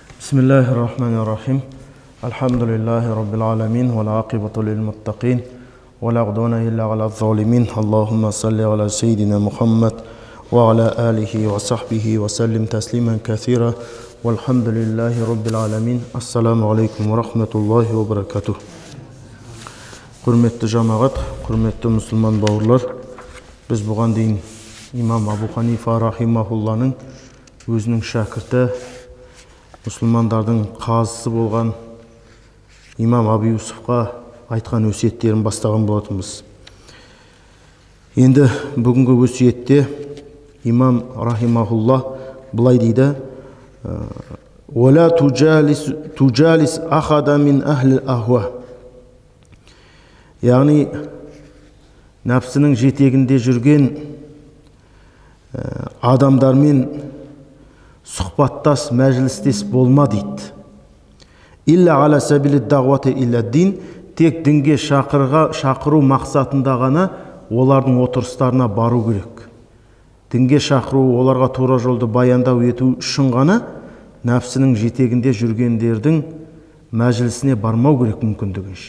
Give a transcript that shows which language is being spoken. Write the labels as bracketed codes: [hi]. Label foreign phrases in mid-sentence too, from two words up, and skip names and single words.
[ar] بسم الله الرحمن الرحيم. الحمد لله رب العالمين والعاقبة للمتقين ولا عدوان إلا على الظالمين. اللهم صل على سيدنا محمد وعلى آله وصحبه وسلم تسليما كثيرا. والحمد لله رب العالمين. السلام عليكم ورحمة الله وبركاته. [kk] Құрметті жамағат, құрметті мұсылман бауырлар, біз бұған дейін имам Абу Ханифа рахимахулланың өзінің шәкірті, мұсылмандардың қазысы болған имам Абу Юсуфқа айтқан өсиеттерін бастаған болатынбыз. Енді бүгінгі өсиетте имам рахимахулла былай дейді: [ar] «ولا تجالس أحدا من أهل الأهواء». [kk] Яғни нәпсінің жетегінде жүрген адамдармен сұхбаттас, мәжілістес болма дейді. [ar] إلا على سبيل دعوة إلى الدين, [kk] тек дінге шақыру мақсатында ғана олардың отырыстарына бару керек. Дінге шақыру, оларға тура жолды баяндау ету үшін ғана нәпсінің жетегінде жүргендердің мәжілісіне бармау керек мүмкіндігінше.